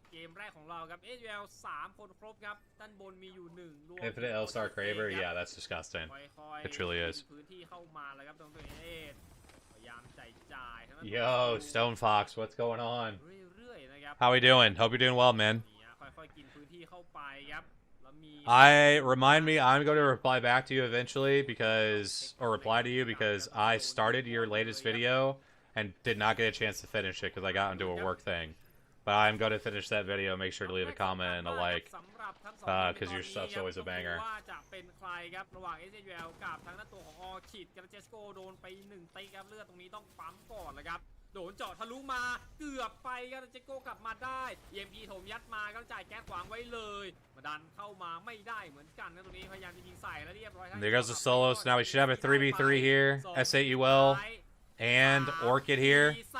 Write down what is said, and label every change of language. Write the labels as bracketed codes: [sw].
[th] เกมแรกของเราครับ HL 3 คนครบครับด้านบนมีอยู่1รวม [en] Infinite L-Star Craver? Yeah, that's disgusting. It truly is. [th] พื้นที่เข้ามาแล้วครับตรงตัวเอสพยายามจ่าย [en] Yo, Stone Fox, what's going on? [th] เรื่อยๆนะครับ [en] How we doing? Hope you're doing well, man. [th] ค่อยๆกินพื้นที่เข้าไปครับแล้วมี [en] Remind me, I'm going to reply back to you eventually or reply to you because I started your latest video and did not get a chance to finish it because I got into a work thing. But I'm going to finish that video. Make sure to leave a comment and a like because your stuff's always a banger. [th] ว่าจะเป็นใครครับระหว่าง SHL กับทางด้านตัวของออคิดกับเจสโกโดนไป1ตีครับเลือดตรงนี้ต้องปั๊มก่อนเลยครับโดนเจาะทะลุมาเกือบไปครับเจสโกกลับมาได้ EMP โถมยัดมาก็จ่ายแก๊สขวางไว้เลยมาดันเข้ามาไม่ได้เหมือนกันนะตรงนี้พยายามจะยิงใส่แล้วเรียบร้อย [en] There goes the solo. So now we should have a 3v3 here. SAUL and Orchid here.